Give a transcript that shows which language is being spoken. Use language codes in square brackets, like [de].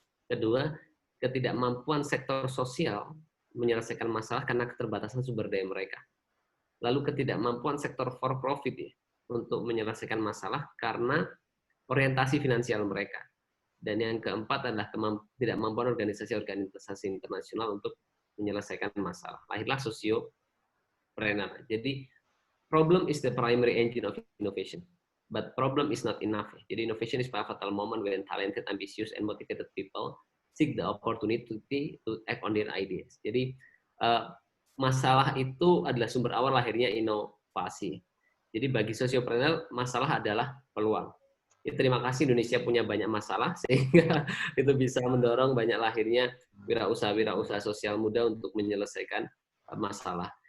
[id] Kedua, ketidakmampuan sektor sosial menyelesaikan masalah karena keterbatasan sumber daya mereka. Lalu ketidakmampuan sektor for profit ya, untuk menyelesaikan masalah karena orientasi finansial mereka. Dan yang keempat adalah ketidakmampuan organisasi-organisasi internasional untuk menyelesaikan masalah. Lahirlah sosiopreneur. [en] Jadi problem is the primary engine of innovation, but problem is not enough. Jadi innovation is pivotal moment when talented, ambitious, and motivated people seek the opportunity to act on their ideas. [id] Jadi masalah itu adalah sumber awal lahirnya inovasi. Jadi bagi sosiopreneur masalah adalah peluang. Ya, terima kasih Indonesia punya banyak masalah sehingga itu bisa mendorong banyak lahirnya wirausaha sosial muda untuk menyelesaikan masalah.